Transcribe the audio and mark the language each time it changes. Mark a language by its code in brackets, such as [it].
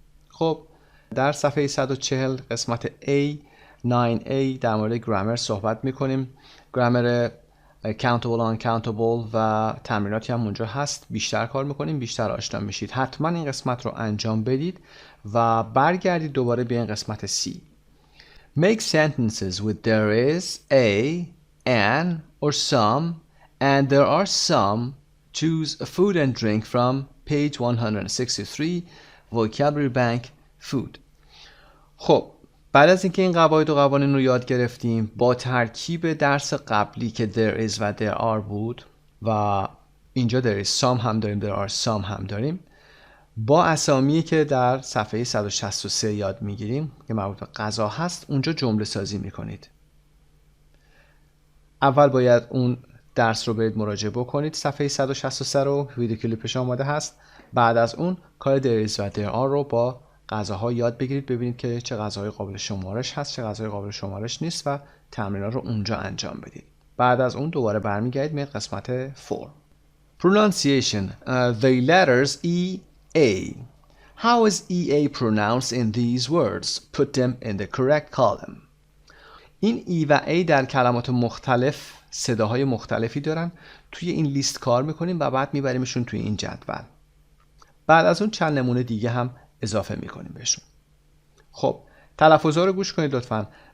[fa] خب در صفحه 140 قسمت A 9A در مورد گرامر صحبت میکنیم. گرامر countable uncountable و تمریناتی هم اونجا هست. بیشتر کار میکنیم، بیشتر آشنا میشید. حتما این قسمت رو انجام بدید و برگردید دوباره به این قسمت C. [en] Make sentences with there is a, an or some and there are some. Choose food and drink from page 163 vocabulary bank food. [fa] خب بعد از اینکه این قواعد و قوانین رو یاد گرفتیم، با ترکیب درس قبلی که there is و there are بود و اینجا there is some هم داریم there are some هم داریم، با اسامی که در صفحه 163 یاد میگیریم که مربوط به غذا هست اونجا جمله سازی میکنید. اول باید اون درس رو برید مراجعه بکنید، صفحه 163 رو ویدیو کلیپش آماده هست. بعد از اون کار there is و there are رو با غذاها یاد بگیرید، ببینید که چه غذاهای قابل شمارش هست، چه غذاهای قابل شمارش نیست و تمرینات رو اونجا انجام بدید. بعد از اون دوباره برمیگردید به قسمت 4. [en] Pronunciation. The letters E, A. How is EA pronounced in these words? Put them in the correct column. [fa] این E و A در کلمات مختلف صداهای مختلفی دارن. توی این لیست کار میکنیم و بعد میبریمشون توی این جدول. بعد از اون چند نمونه دیگه هم اضافه میکنیم بهشون. خب تلفظها رو گوش کنید لطفاً.